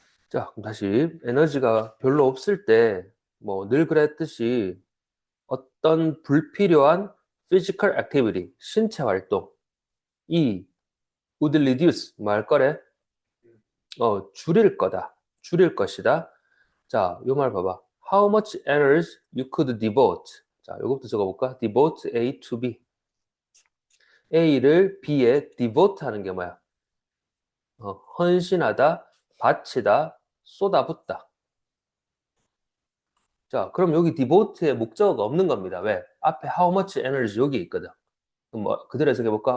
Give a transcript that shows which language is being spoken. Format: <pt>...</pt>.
<ko>자, 그럼 다시 에너지가 별로 없을 때 뭐 늘 그랬듯이 어떤 불필요한</ko> <en>physical activity,</en> <ko>신체 활동 이</ko> <en>would reduce</en> <ko>뭐 할 거래? 줄일 거다. 줄일 것이다. 자, 요 말 봐봐.</ko> <en>How much energy you could devote.</en> <ko>자, 요것부터 적어볼까? devote A to B. A를 B에 devote 하는 게 뭐야? 헌신하다, 바치다, 쏟아붓다. 자, 그럼 여기 devote의 목적어가 없는 겁니다. 왜? 앞에</ko> <en>how much energy</en> <ko>여기 있거든. 그럼 뭐 그대로 해석해볼까?</ko>